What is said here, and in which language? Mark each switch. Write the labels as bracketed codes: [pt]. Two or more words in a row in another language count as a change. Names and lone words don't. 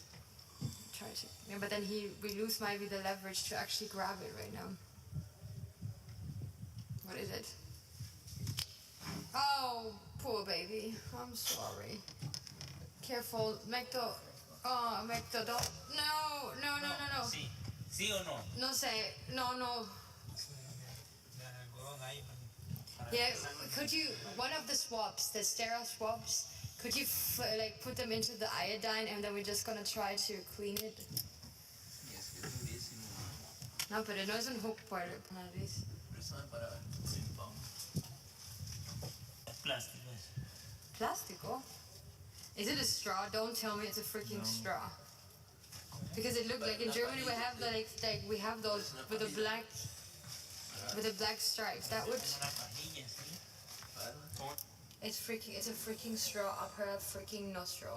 [en] Try to. Yeah, but then we lose maybe the leverage to actually grab it right now. What is it? Oh, poor baby. I'm sorry. Careful, Mecto. Oh, Mecto, don't. No. [es] Sí. ¿Sí o no? No sé. No. [en] Yeah, could you, one of the swabs, the sterile swabs, could you like put them into the iodine and then we're just gonna try to clean it? Yes, [es] que es durísimo. No, pero no es un hook para nariz. Eso es para simpón. Es plástico. Plástico? [en] Is it a straw? Don't tell me it's a freaking straw. Because it looked like in Germany we have the like we have those with the black stripes. That would. It's a freaking straw up her freaking nostril.